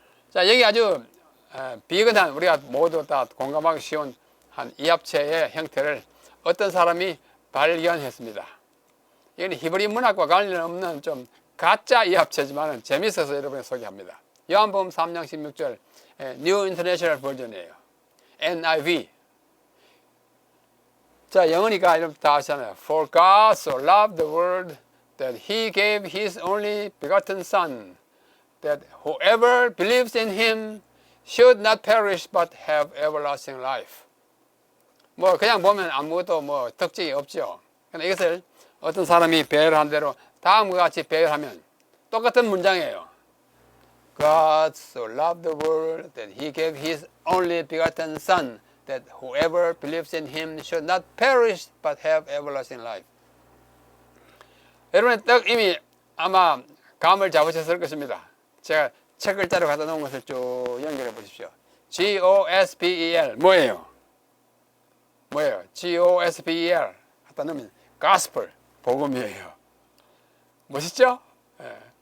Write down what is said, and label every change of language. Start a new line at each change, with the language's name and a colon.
Korean: 자, 여기 아주 비근한, 우리가 모두 다 공감하기 쉬운 한 이합체의 형태를 어떤 사람이 발견했습니다. 이건 히브리 문학과 관련 없는 좀 가짜 이합체지만 재밌어서 여러분에 소개합니다. 요한복음 3장 16절 New International 버전이에요. NIV. 자, 영어니까 여러분 다 아시잖아요.
English: For God so loved the world that He gave His only begotten Son, that whoever believes in Him should not perish but have everlasting life.
Korean: 뭐 그냥 보면 아무것도 뭐 특징이 없죠. 그런데 이것을 어떤 사람이 배열한 대로 다음과 같이 배열하면 똑같은 문장이에요.
English: God so loved the world that He gave His only begotten Son, that whoever believes in Him should not perish but have everlasting life.
Korean: 여러분의 딱 이미 아마 감을 잡으셨을 것입니다. 제가 책 글자로 갖다 놓은 것을 쭉 연결해 보십시오. Gospel 뭐예요? Gospel 갖다 놓으면 Gospel 복음이에요. 멋있죠? 예.